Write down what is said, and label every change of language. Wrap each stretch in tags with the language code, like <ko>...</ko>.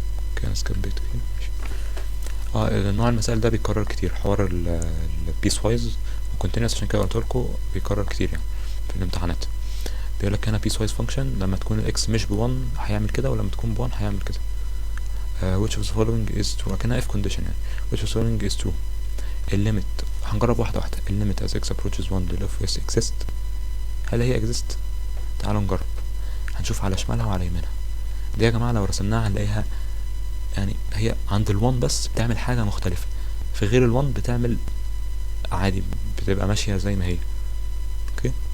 <ar>اوكي انا سكبيت كده. نوع المسائل ده بيتكرر كتير، حوار البيس وايز وكونتينوس، عشان كده قلتلكوا بيكرر كتير يعني في الامتحانات. بيقولك هنا بيس وايز فانكشن لما تكون الاكس مش ب1 هيعمل كده، ولما تكون ب1 هيعمل كده.</ar> <en>which of the following is true،</en> <ar>كأنها</ar> <en>if condition</en> <ar>يعني.</ar> <en>which of the following is true.</en> <ar>الليميت هنجرب واحدة واحدة. الليميت</ar> <en>as x approaches 1</en> <ar>لل f exist، هل هي exist؟ تعالوا نجرب. هنشوف على شمالها وعلى يمينها. دي يا جماعة لو رسمناها هنلاقيها يعني هي عند ال1 بس بتعمل حاجة مختلفة، في غير ال1 بتعمل عادي، بتبقى ماشية زي ما هي. اوكي.</ar>